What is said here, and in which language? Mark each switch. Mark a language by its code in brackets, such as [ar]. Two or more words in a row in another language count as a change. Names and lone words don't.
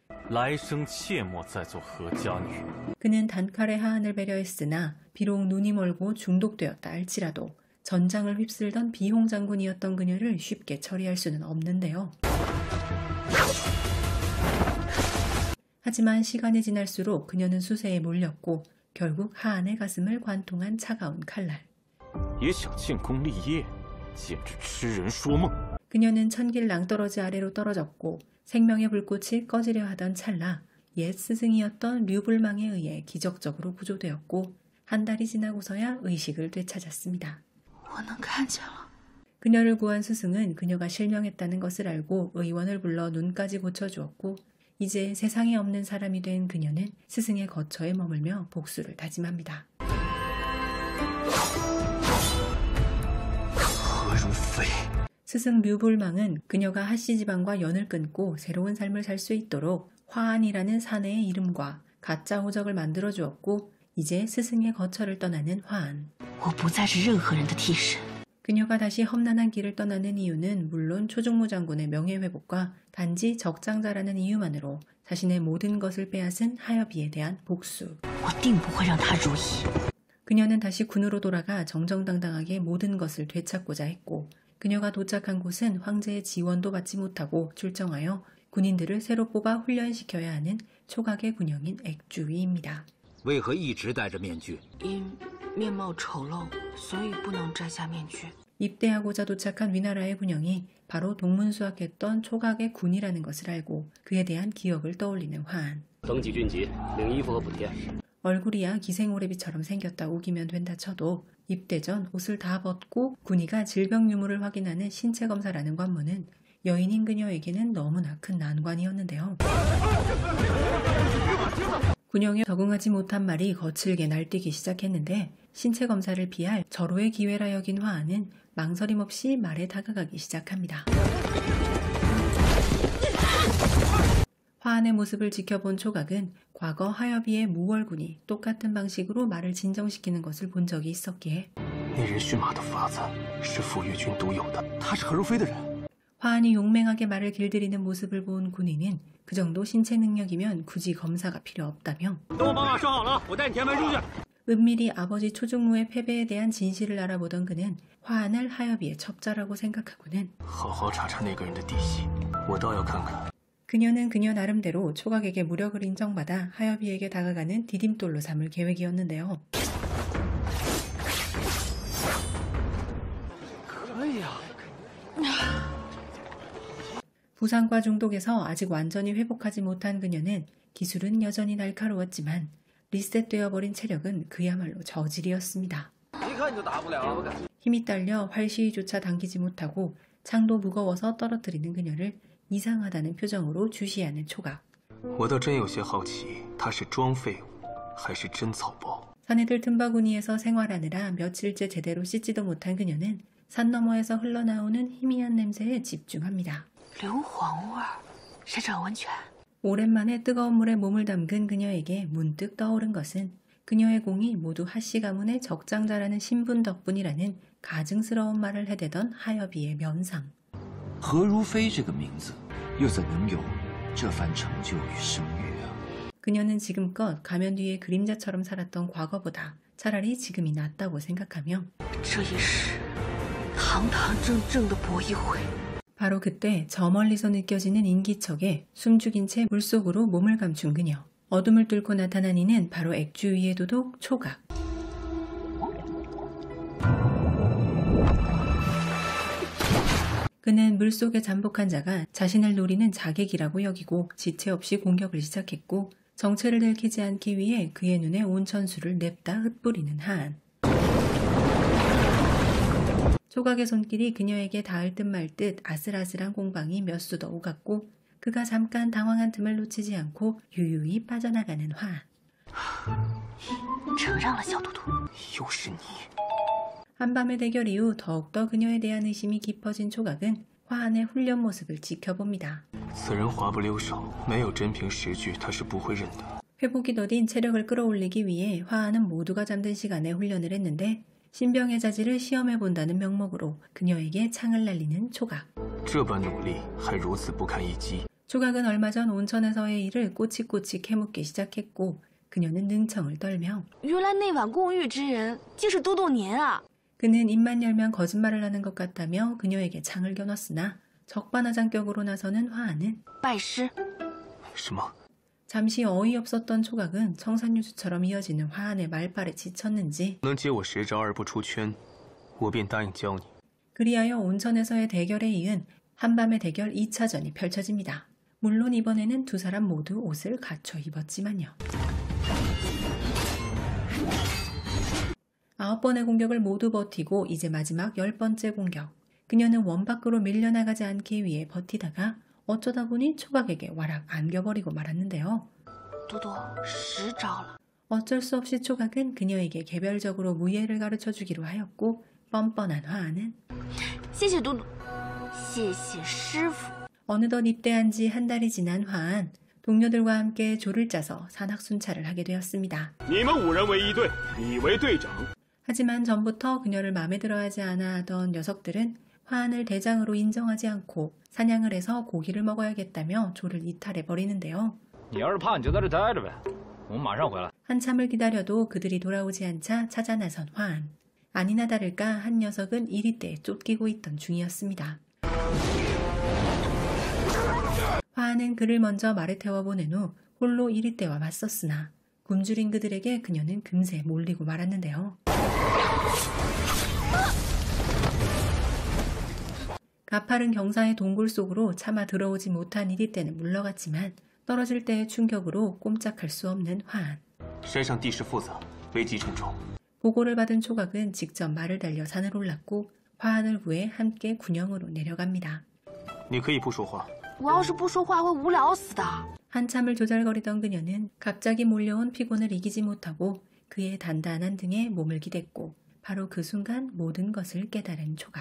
[ko] 그는 단칼에 하안을 배려했으나 비록 눈이 멀고 중독되었다 할지라도 전장을 휩쓸던 비홍 장군이었던 그녀를 쉽게 처리할 수는 없는데요. 하지만 시간이 지날수록 그녀는 수세에 몰렸고 결국 하안의 가슴을 관통한 차가운 칼날. [zh] 也想建功立业，简直痴人说梦。 [ko] 그녀는 천길 낭떠러지 아래로 떨어졌고 생명의 불꽃이 꺼지려 하던 찰나 옛 스승이었던 류불망에 의해 기적적으로 구조되었고 한 달이 지나고서야 의식을 되찾았습니다. [zh] 我能看见了。 [ko] 그녀를 구한 스승은 그녀가 실명했다는 것을 알고 의원을 불러 눈까지 고쳐주었고 이제 세상에 없는 사람이 된 그녀는 스승의 거처에 머물며 복수를 다짐합니다. 何如飞， 스승 류불망은 그녀가 하씨 지방과 연을 끊고 새로운 삶을 살 수 있도록 화안이라는 사내의 이름과 가짜 호적을 만들어 주었고 이제 스승의 거처를 떠나는 화안. [zh] 我不再是任何人的替身。 [ko] 그녀가 다시 험난한 길을 떠나는 이유는 물론 초중무 장군의 명예회복과 단지 적장자라는 이유만으로 자신의 모든 것을 빼앗은 하여비에 대한 복수. [zh] 我定不会让他如意。 [ko] 그녀는 다시 군으로 돌아가 정정당당하게 모든 것을 되찾고자 했고 그녀가 도착한 곳은 황제의 지원도 받지 못하고 출정하여 군인들을 새로 뽑아 훈련시켜야 하는 초각의 군형인 액주위입니다. [zh] 为何一直戴着面具？因面貌丑陋，所以不能摘下面具。 [ko] 입대하고자 도착한 위나라의 군형이 바로 동문수학했던 초각의 군이라는 것을 알고 그에 대한 기억을 떠올리는 화안. [zh] 登记军籍，领衣服和补贴。 [ko] 얼굴이야 기생오래비처럼 생겼다 우기면 된다 쳐도 입대 전 옷을 다 벗고 군의가 질병 유무를 확인하는 신체 검사라는 관문은 여인인 그녀에게는 너무나 큰 난관이었는데요. 군형에 적응하지 못한 말이 거칠게 날뛰기 시작했는데 신체 검사를 피할 절호의 기회라 여긴 화안은 망설임 없이 말에 다가가기 시작합니다. 화안의 모습을 지켜본 초각은 과거 하여비의 무월군이 똑같은 방식으로 말을 진정시키는 것을 본 적이 있었기에 [zh] 那人驯马的法子是傅岳军独有的。他是何如飞的人。 [ko] 화안이 용맹하게 말을 길들이는 모습을 본 군인은 그 정도 신체 능력이면 굳이 검사가 필요 없다며 [zh] 等我把马拴好了，我带你填埋出去。 [ko] 은밀히 아버지 초중무의 패배에 대한 진실을 알아보던 그는 화안을 하여비의 첩자라고 생각하고는 [zh] 好好查查那个人的底细，我倒要看看。 [ko] 그녀는 그녀 나름대로 초각에게 무력을 인정받아 하여비에게 다가가는 디딤돌로 삼을 계획이었는데요. 부상과 중독에서 아직 완전히 회복하지 못한 그녀는 기술은 여전히 날카로웠지만 리셋되어 버린 체력은 그야말로 저질이었습니다. 힘이 딸려 활시위조차 당기지 못하고 창도 무거워서 떨어뜨리는 그녀를 이상하다는 표정으로 주시하는 초각. [zh] 我倒真有些好奇，他是装废物还是真草包？ [ko] 사내들 틈바구니에서 생활하느라 며칠째 제대로 씻지도 못한 그녀는 산 너머에서 흘러나오는 희미한 냄새에 집중합니다. [zh] 硫磺味儿，是找温泉。 [ko] 오랜만에 뜨거운 물에 몸을 담근 그녀에게 문득 떠오른 것은 그녀의 공이 모두 하씨 가문의 적장자라는 신분 덕분이라는 가증스러운 말을 해대던 하여비의 면상. [zh] 何如飞这个名字，又怎能有这番成就与声誉啊？ [ko] 그녀는 지금껏 가면 뒤에 그림자처럼 살았던 과거보다 차라리 지금이 낫다고 생각하며 [zh] 这一世，堂堂正正的搏一回。 [ko] 바로 그때 저 멀리서 느껴지는 인기척에 숨죽인 채 물속으로 몸을 감춘 그녀. 어둠을 뚫고 나타난 이는 바로 액주 위의 도독 초각. 그는 물속에 잠복한 자가 자신을 노리는 자객이라고 여기고 지체 없이 공격을 시작했고 정체를 들키지 않기 위해 그의 눈에 온천수를 냅다 흩뿌리는 하안. 초각의 손길이 그녀에게 닿을 듯 말 듯 아슬아슬한 공방이 몇 수 더 오갔고 그가 잠깐 당황한 틈을 놓치지 않고 유유히 빠져나가는 화안. [zh] 承让了小嘟嘟。又是你！ [ko] 한밤의 대결 이후 더욱더 그녀에 대한 의심이 깊어진 초각은 화안의 훈련 모습을 지켜봅니다. [zh] 此人滑不溜手，没有真凭实据，他是不会认的。 [ko] 회복이 더딘 체력을 끌어올리기 위해 화안은 모두가 잠든 시간에 훈련을 했는데 신병의 자질을 시험해본다는 명목으로 그녀에게 창을 날리는 초각. [zh] 这般努力还如此不堪一击， [ko] 초각은 얼마 전 온천에서의 일을 꼬치꼬치 캐묻기 시작했고 그녀는 능청을 떨며 [zh] 原来那晚共浴之人竟是都督您啊！ [ko] 그는 입만 열면 거짓말을 하는 것 같다며 그녀에게 창을 겨눴으나 적반하장격으로 나서는 화안은 [zh] 拜师。什么？ [ko] 잠시 어이없었던 초각은 청산유수처럼 이어지는 화한의 말발에 지쳤는지 [zh] 能解我10招而不出圈，我便答应教你。 [ko] 그리하여 온천에서의 대결에 이은 한밤의 대결 2차전이 펼쳐집니다. 물론 이번에는 두 사람 모두 옷을 갖춰 입었지만요. 9번의 공격을 모두 버티고 이제 마지막 10번째 공격. 그녀는 원 밖으로 밀려나가지 않기 위해 버티다가 어쩌다 보니 초각에게 와락 안겨버리고 말았는데요. [zh] 多多10招了。 [ko] 어쩔 수 없이 초각은 그녀에게 개별적으로 무예를 가르쳐주기로 하였고 뻔뻔한 화한은 [zh] 谢谢多多，谢谢师傅。 [ko] 어느덧 입대한 지 한 달이 지난 화한, 동료들과 함께 조를 짜서 산악순찰을 하게 되었습니다. [zh] 你们5人为一队，你为队长。 [ko] 하지만 전부터 그녀를 마음에 들어하지 않아 하던 녀석들은 화한을 대장으로 인정하지 않고 사냥을 해서 고기를 먹어야겠다며 조를 이탈해 버리는데요. [zh] 你要是怕你就在这待着呗，我们马上回来。 [ko] 한참을 기다려도 그들이 돌아오지 않자 찾아 나선 화한. 아니나 다를까 한 녀석은 이리때에 쫓기고 있던 중이었습니다. 화한은 그를 먼저 말에 태워 보낸 후 홀로 이리때와 맞섰으나 굶주린 그들에게 그녀는 금세 몰리고 말았는데요. 가파른 경사의 동굴 속으로 차마 들어오지 못한 이리때는 물러갔지만 떨어질 때의 충격으로 꼼짝할 수 없는 화한. [zh] 山上地势复杂，危机重重。 [ko] 보고를 받은 초각은 직접 말을 달려 산을 올랐고 화한을 구해 함께 군영으로 내려갑니다. [zh] 你可以不说话。我要是不说话会无聊死的。 [ko] 한참을 조잘거리던 그녀는 갑자기 몰려온 피곤을 이기지 못하고 그의 단단한 등에 몸을 기댔고 바로 그 순간 모든 것을 깨달은 초각.